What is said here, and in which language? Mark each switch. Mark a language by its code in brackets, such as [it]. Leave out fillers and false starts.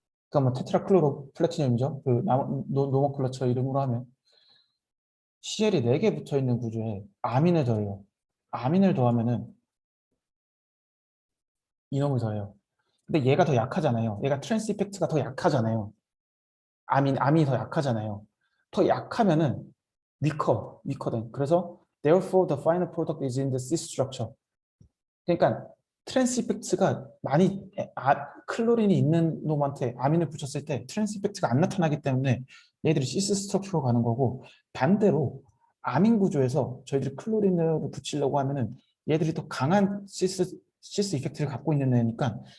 [ko] 그러니까 뭐 테트라클로로 플래티늄이죠. 그 노먼클러처 이름으로 하면 CL이 4개 붙어 있는 구조에 아민을 더해요. 아민을 더하면은 이놈을 더해요. 근데 얘가 더 약하잖아요. 얘가 트랜스 이펙트가 더 약하잖아요. 암이 더 약하잖아요. 더 약하면은 weaker된. 그래서 [en] therefore the final product is in the C structure. [ko] 그러니까 트랜스 이펙트가 많이 클로린이 있는 놈한테 아민을 붙였을 때 트랜스 이펙트가 안 나타나기 때문에 얘들이 시스 스트럭처로 가는 거고 반대로 아민 구조에서 저희들이 클로린을 붙이려고 하면은 얘들이 더 강한 시스 이펙트를 갖고 있는 애니까